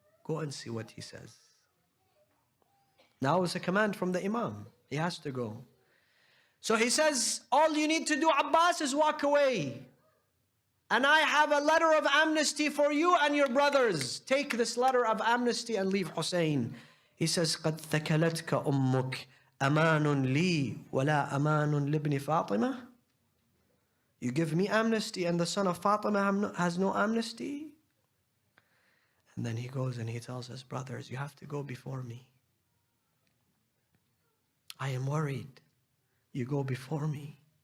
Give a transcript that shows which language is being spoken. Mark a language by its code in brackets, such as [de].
[en] Go and see what he says. Now it's a command from the Imam. He has to go. So he says, all you need to do, Abbas, is walk away. And I have a letter of amnesty for you and your brothers. Take this letter of amnesty and leave Hussein. [ar] He says, قَدْ ثَكَلَتْكَ أُمُّكَ أَمَانٌ لِي وَلَا أَمَانٌ لِبْنِ فَاطِمَةَ. [en] You give me amnesty and the son of Fatima has no amnesty? And then he goes and he tells his brothers, you have to go before me. I am worried. You go before me.